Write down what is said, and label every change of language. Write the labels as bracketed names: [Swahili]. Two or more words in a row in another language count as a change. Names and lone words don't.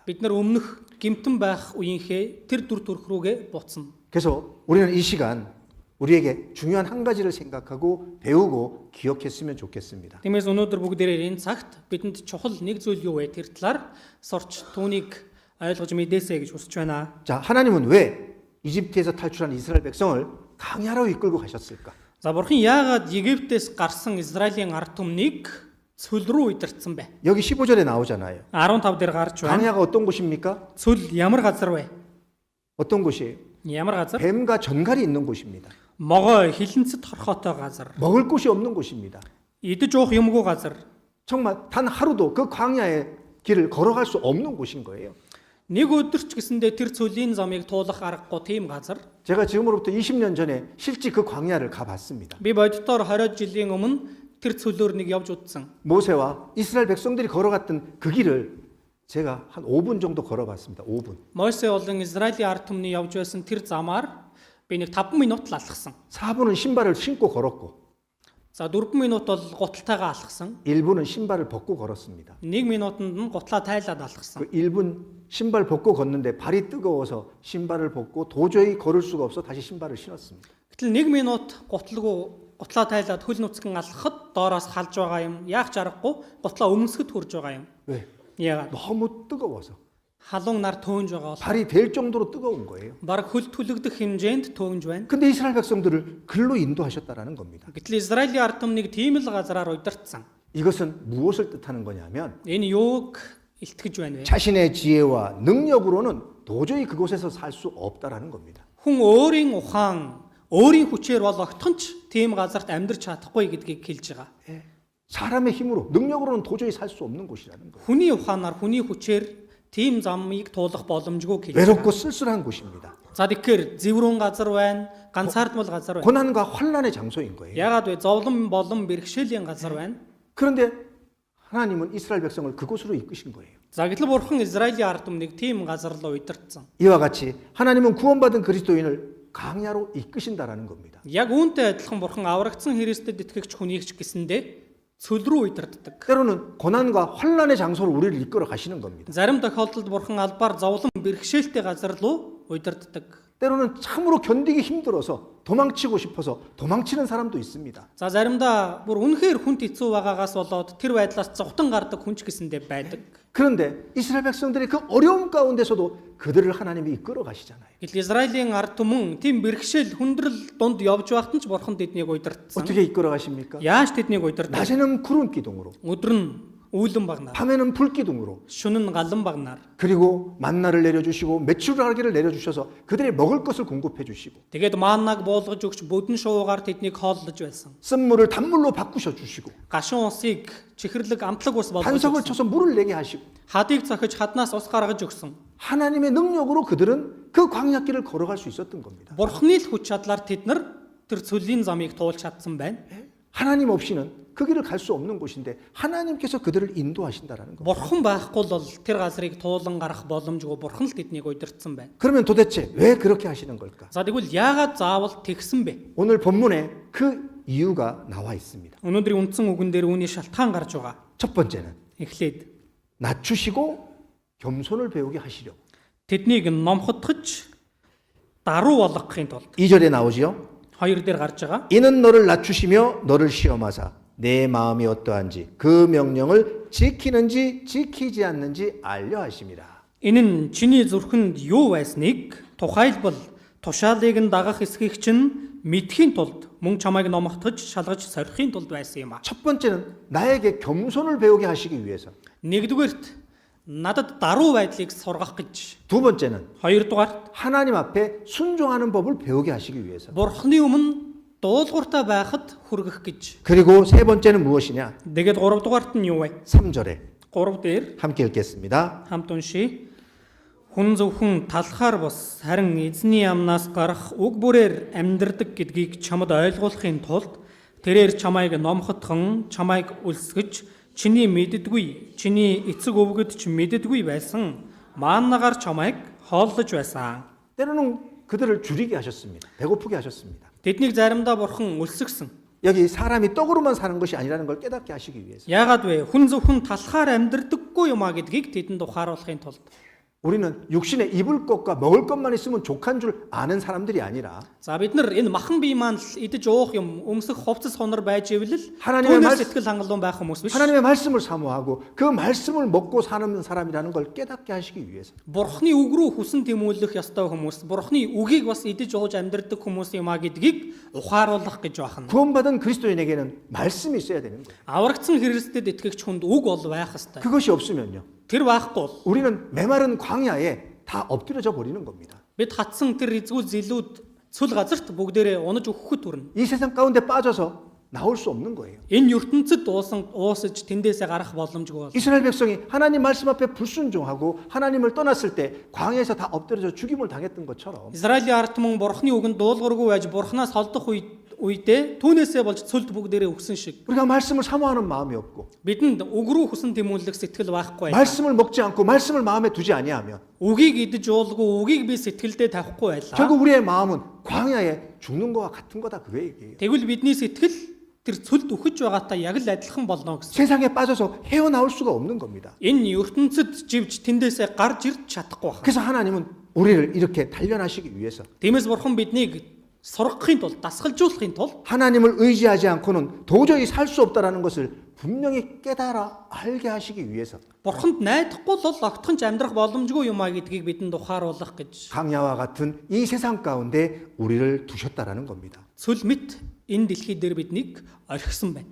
[Mongolian] бид нар өмнөх гимтэн байх үеийнхээ тэр дүр төрх рүүгээ буцна. [Korean] 그래서 우리는 이 시간 우리에게 중요한 한 가지를 생각하고 배우고 기억했으면 좋겠습니다. [Mongolian] Тиймээс өнөөдөр бүгдээрээ энэ цагт бидэнд чухал нэг зүйл юу вэ? Тэр талаар сурч түүнийг ойлгож мэдээсэй гэж хүсэж байна. [Korean] 자, 하나님은 왜 이집트에서 탈출한 이스라엘 백성을 강야로 이끌고 가셨을까? [Mongolian] За бурхан яагаад Египтээс гарсан Израилийн ард түмнийг цөл рүү удирдсан бэ? [Korean] 여기 15절에 나오잖아요. [Mongolian] 15 дээр гарч байна. [Korean] 강야가 어떤 곳입니까? [Mongolian] цөл ямар газар вэ? [Korean] 어떤 곳이에요? [Mongolian] Ямар газар? [Korean] 뱀과 전갈이 있는 곳입니다. [Mongolian] Могой хилэнцэд хорхоотой газар. [Korean] 먹을 곳이 없는 곳입니다. [Mongolian] Идэж уух юмгүй газар. [Korean] 정말 단 하루도 그 광야의 길을 걸어갈 수 없는 곳인 거예요. [Mongolian] Нэг өдөр ч гэсэндээ тэр цөлийн замыг туулах аргагүй тийм газар. [Korean] 제가 지금으로부터 20년 전에 실제 그 광야를 가봤습니다. [Mongolian] Би боддоор 20 жилийн өмнө тэр цөлөөр нэг явж удсан. [Korean] 모세와 이스라엘 백성들이 걸어갔던 그 길을 제가 한 5분 정도 걸어봤습니다. 5분. [Mongolian] Мосе болон Израилийн ард түмний явж байсан тэр замаар би нэг 5 минут л алхсан. [Korean] 4분은 신발을 신고 걸었고 [Mongolian] За 4 минут бол гуталтайгаа алхсан. [Korean] 1분은 신발을 벗고 걸었습니다. [Mongolian] 1 минутанд нь гутлаа тайлаад алхсан. [Korean] 그 1분 신발 벗고 걷는데 발이 뜨거워서 신발을 벗고 도저히 걸을 수가 없어 다시 신발을 신었습니다. [Mongolian] Гэтэл 1 минут гутлаа тайлаад хөл нүцгэн алхахад доороос халж байгаа юм. Яах ч аргагүй гутлаа өмсгөд хурж байгаа юм. [Korean] 왜? [Mongolian] Яагаад? [Korean] 너무 뜨거워서 [Mongolian] Халуун нар төөнж байгаа бол [Korean] 발이 될 정도로 뜨거운 거예요. [Mongolian] баг хөл түлэгдэх хэмжээнд төөнж байна. [Korean] 근데 이스라엘 백성들을 글로 인도하셨다라는 겁니다. [Mongolian] Гэтэл Израилийн ард түмнийг тийм л газараар удирдсан. [Korean] 이것은 무엇을 뜻하는 거냐면 [Mongolian] Энэ юуг илтгэж байна вэ? [Korean] 자신의 지혜와 능력으로는 도저히 그곳에서 살 수 없다라는 겁니다. [Mongolian] Хүн өөрийн ухаан, өөрийн хүчээр бол огтонч тийм газарт амьдрч чадахгүй гэдгийг хэлж байгаа. [Korean] 사람의 힘으로 능력으로는 도저히 살 수 없는 곳이라는 거예요. [Mongolian] Хүний ухаанаар, хүний хүчээр тийм замыг туулах боломжгүй хэлж [Korean] 외롭고 [Mongolian] байгаа. [Korean] 쓸쓸한 곳입니다. [Mongolian] За тэгэхээр зэврүүн газар байна, ганцаардмал газар байна. [Korean] 고난과 환란의 장소인 거예요. [Mongolian] Яагаад вэ? Зовлон болон бэрхшээлийн газар байна. [Korean] 그런데 하나님은 이스라엘 백성을 그곳으로 이끄신 거예요. [Mongolian] За гэтэл бурхан Израилийн ард түмнийг тийм газар руу удирдсан. [Korean] 이와 같이 하나님은 구원받은 그리스도인을 강야로 이끄신다라는 겁니다. [Mongolian] Яг үүнтэй адилхан бурхан аврагдсан Христэд итгэгч хүнийг ч гэсэндээ цөл рүү удирддаг. [Korean] 때로는 고난과 환란의 장소로 우리를 이끌어 가시는 겁니다. [Mongolian] Зарим тохиолдолд бурхан албаар зовлон бэрхшээлтэй газар руу удирддаг. [Korean] 때로는 참으로 견디기 힘들어서 도망치고 싶어서 도망치는 사람도 있습니다. [Mongolian] За заримдаа бүр үнэхээр хүнд хэцүү байгаагаас болоод тэр байдлаас зовтон гардаг хүн ч гэсэндээ байдаг. [Korean] 그런데 이스라엘 백성들이 그 어려움 가운데서도 그들을 하나님이 이끌어 가시잖아요. [Mongolian] Гэтэл Израилийн ард түмэн тийм бэрхшээл хүндрэл донд явж байхад ч бурхан тэднийг удирдсан. [Korean] 어떻게 이끌어 가십니까? [Mongolian] Яаж тэднийг удирдаг? [Korean] 낮에는 구름 기둥으로, [Mongolian] Өдөр нь үүлэн багнаар, [Korean] 밤에는 불 기둥으로, [Mongolian] шөнө нь галан багнаар. [Korean] 그리고 만나를 내려주시고 메추라기를 내려주셔서 그들이 먹을 것을 공급해 주시고, [Mongolian] Тэгээд мааннаг буулгаж өгч бүдэн шуугаар тэднийг хооллож байсан. [Korean] 쓴물을 단물로 바꾸셔 주시고, [Mongolian] Гашуун усыг чихэрлэг амтлаг ус болгож [Korean] 반석을 [Mongolian] өгсөн. [Korean] 쳐서 물을 내게 하시고, [Mongolian] Хадыг цохиж хаднаас ус гаргаж өгсөн. [Korean] 하나님의 능력으로 그들은 그 광야길을 걸어갈 수 있었던 겁니다. [Mongolian] Бурхны л хүч чадлаар тэд нар тэр цөлийн замыг туулж чадсан байна. [Korean] 하나님 없이는 그 길을 갈 수 없는 곳인데 하나님께서 그들을 인도하신다라는 겁니다. [Mongolian] Бурхан байхгүй бол тэр газрыг туулан гарах боломжгүй бурхан л тэднийг удирдсан байна. [Korean] 그러면 도대체 왜 그렇게 하시는 걸까? [Mongolian] За тэгвэл яагаад заавал тэгсэн бэ? [Korean] 오늘 본문에 그 이유가 나와 있습니다. [Mongolian] Өнөөдрийн үндсэн үгэн дээр үүний шалтгаан гарч байгаа. [Korean] 첫 번째는 [Mongolian] Эхлээд [Korean] 낮추시고 겸손을 배우게 하시려고. [Mongolian] тэднийг номхотгож даруй болгохын тулд [Korean] 2절에 나오지요. [Mongolian] хоёр дээр гарч байгаа. [Korean] 이는 너를 낮추시며 너를 시험하사 내 마음이 어떠한지 그 명령을 지키는지 지키지 않는지 알려 하심이라. [Mongolian] Энэ нь чиний зүрхэнд юу байсныг тухайлбал тушаалыг нь дагах эсхийг чинь мэдхийн тулд мөн чамайг номхотгож шалгаж сорихын тулд байсан юм а. [Korean] 첫 번째는 나에게 겸손을 배우게 하시기 위해서. [Mongolian] Нэгдүгээрт надад даруй байдлыг сургах гэж. [Korean] 두 번째는 [Mongolian] Хоёрдугаарт [Korean] 하나님 앞에 순종하는 법을 배우게 하시기 위해서. [Mongolian] Бурхны өмнө дуулууртай байхад хүргэх гэж. [Korean] 그리고 세 번째는 무엇이냐? [Mongolian] Тэгээд гуравдугаарт нь юу вэ? [Korean] 3절에 [Mongolian] 3 дээр [Korean] 함께 읽겠습니다. [Mongolian] хамт уншия. Хүн зөвхөн талхаар бус харин эзний амнаас гарах уг бүрээр амьдрдаг гэдгийг чамд ойлгуулахын тулд тэрээр чамайг номхотхон, чамайг үлсгэж, чиний мэддэггүй, чиний эцэг өвгөд ч мэддэггүй байсан мааннагаар чамайг хооллож байсан. [Korean] 때로는 그들을 줄이게 하셨습니다. 배고프게 하셨습니다. [Mongolian] Тэднийг заримдаа бурхан үлсгсэн. [Korean] 여기 사람이 떡으로만 사는 것이 아니라는 걸 깨닫게 하시기 위해서. [Mongolian] Яагаад вэ? Хүн зөвхөн талхаар амьдрдаггүй юм а гэдгийг тэдэнд ухааруулахын тулд. [Korean] 우리는 육신에 입을 것과 먹을 것만 있으면 족한 줄 아는 사람들이 아니라 [Mongolian] За бид нар энэ махан бие маань л идэж уух юм, өмсөх хувцас хонор байж ивэл [Korean] 하나님의 [Mongolian] түүнээс [Korean] 말- [Mongolian] сэтгэл хангалуун байх хүмүүс биш. [Korean] 하나님의 말씀을 사모하고 그 말씀을 먹고 사는 사람이라는 걸 깨닫게 하시기 위해서. [Mongolian] Бурхны үг рүү хүсэн тэмүүлэх ёстой хүмүүс, Бурхны үгийг бас идэж ууж амьдрдаг хүмүүс юм а гэдгийг ухааруулах гэж байна. [Korean] 구원받은 그리스도인에게는 말씀이 있어야 되는 거예요. [Mongolian] Аврагдсан Христэд итгэгч хүнд үг бол байх ёстой. [Korean] 그것이 없으면요. [Mongolian] Тэр байхгүй бол [Korean] 우리는 메마른 광야에 다 엎드려져 버리는 겁니다. [Mongolian] бид хатсан тэр эзгүй зилүүд цүл газарт бүгдээрээ унаж өгөхөд хүрнэ. [Korean] 이 세상 가운데 빠져서 나올 수 없는 거예요. [Mongolian] Энэ ертөнцид уусаж тэндээсээ гарах боломжгүй бол. [Korean] 이스라엘 백성이 하나님 말씀 앞에 불순종하고 하나님을 떠났을 때 광야에서 다 엎드려져 죽임을 당했던 것처럼 [Mongolian] Израилийн ард түмэн Бурхны үгэнд дуулуургүй байж Бурханаас холдох үедээ түүнээсээ болж цөлд бүгдээрээ өгсөн шиг [Korean] 우리가 말씀을 사모하는 마음이 없고 [Mongolian] бидэнд үг рүү хүсэн тэмүүлэх сэтгэл байхгүй. [Korean] 말씀을 먹지 않고 말씀을 마음에 두지 아니하면 [Mongolian] Үгийг идэж уулгүй, үгийг би сэтгэлдээ тавихгүй байлаа. [Korean] 결국 우리의 마음은 광야에 죽는 거와 같은 거다 그 얘기예요. [Mongolian] Тэгвэл бидний сэтгэл тэр цөлд өгөж байгаатай яг л адилхан болно гэсэн. [Korean] 세상에 빠져서 헤어나올 수가 없는 겁니다. [Mongolian] Энэ ертөнцид живж тэндээсээ гарч ирж чадахгүй байна. [Korean] 그래서 하나님은 우리를 이렇게 단련하시기 위해서 [Mongolian] Тиймээс Бурхан биднийг сургахын тулд, дасгалжуулахын тулд [Korean] 하나님을 의지하지 않고는 도저히 살 수 없다라는 것을 분명히 깨달아 알게 하시기 위해서 [Mongolian] Бурханд найдахгүй л огтхон ч амьдрах боломжгүй юм а гэдгийг бидэнд ухааруулах гэж [Korean] 강야와 같은 이 세상 가운데 우리를 두셨다라는 겁니다. [Mongolian] цөл мэт энэ дэлхий дээр биднийг орхисон байна.